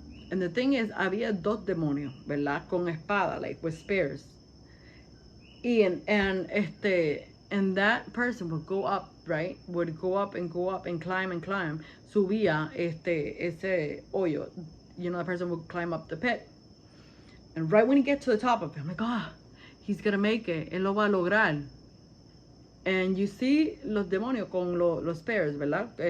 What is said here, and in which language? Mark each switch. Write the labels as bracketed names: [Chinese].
[English] And the thing is, [Spanish] había dos demonios, ¿verdad? Con espada, [English] like with spears. And that person would go up, right? Would go up and climb and climb. [Spanish] Subía ese hoyo. [English] You know, the person would climb up the pit. And right when he gets to the top of it, I'm like, he's gonna make it. [Spanish] Él lo va a lograr. [English] And you see [Spanish] los demonios con los [English] spears, ¿verdad?